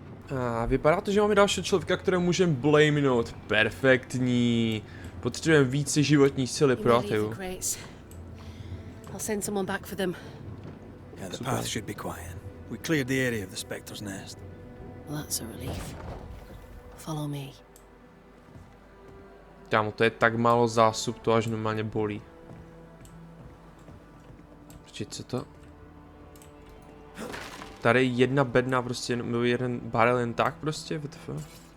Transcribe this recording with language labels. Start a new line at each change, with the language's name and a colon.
Czech: A vypadá to, že máme dalšího člověka, kterého můžeme blamenout. Perfektní. Potřebujeme více životní síly pro Atiu.
English: I'll send someone back for them. Yeah, the path should be quiet. We cleared the area of the Spectre's nest. Well, that's a relief. Follow me.
Czech: Kámo, to je tak málo zásob, to až normálně bolí. Co to? Tady jedna bedna prostě, jeden barel jen tak prostě, WTF.